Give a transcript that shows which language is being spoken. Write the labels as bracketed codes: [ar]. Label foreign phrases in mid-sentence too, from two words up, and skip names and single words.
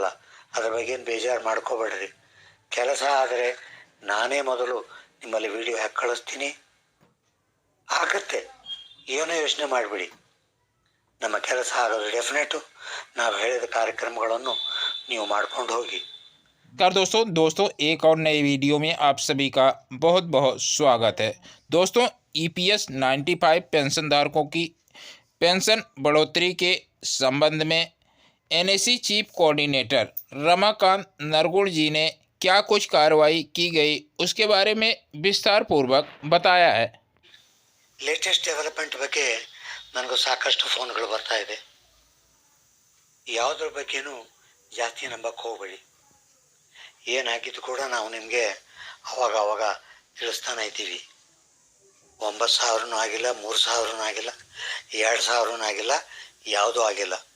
[kn] ಅದ್ರ ಬಗ್ಗೆ ಏನು ಬೇಜಾರು ಮಾಡ್ಕೋಬೇಡ್ರಿ. ಕೆಲಸ ಆದರೆ ನಾನೇ ಮೊದಲು ನಿಮ್ಮಲ್ಲಿ ವಿಡಿಯೋ ಹಾಕಿ ಕಳಿಸ್ತೀನಿ, ಆಗತ್ತೆ, ಏನೂ ಯೋಚನೆ ಮಾಡಿಬಿಡಿ. ನಮ್ಮ ಕೆಲಸ ಆಗೋದು ಡೆಫಿನೆಟು. ನಾವು ಹೇಳಿದ ಕಾರ್ಯಕ್ರಮಗಳನ್ನು ನೀವು ಮಾಡ್ಕೊಂಡು होगी। [hi] दोस्तों एक और नई वीडियो में आप सभी का बहुत बहुत स्वागत है। दोस्तों EPS 95 पेंशनधारकों की पेंशन बढ़ोतरी के संबंध में NAC [en] chief coordinator [hi] रमाकांत नरगुण जी ने क्या कुछ कार्रवाई की गई उसके बारे में विस्तार पूर्वक बताया है। [en] latest development [kn] ಬಗ್ಗೆ ನನಗೂ ಸಾಕಷ್ಟು ಫೋನ್ಗಳು ಬರ್ತಾ ಇದೆ. ಯಾವುದ್ರ ಬಗ್ಗೆನೂ ಜಾಸ್ತಿ ನಂಬಕ್ಕೆ ಹೋಗಬೇಡಿ. ಏನಾಗಿದ್ದು ಕೂಡ ನಾವು ನಿಮಗೆ ಅವಾಗ ತಿಳಿಸ್ತಾನೆ ಇದ್ದೀವಿ. 9,000 ಆಗಿಲ್ಲ, 3,000 ಆಗಿಲ್ಲ, 2,000 ಆಗಿಲ್ಲ, ಯಾವುದೂ ಆಗಿಲ್ಲ.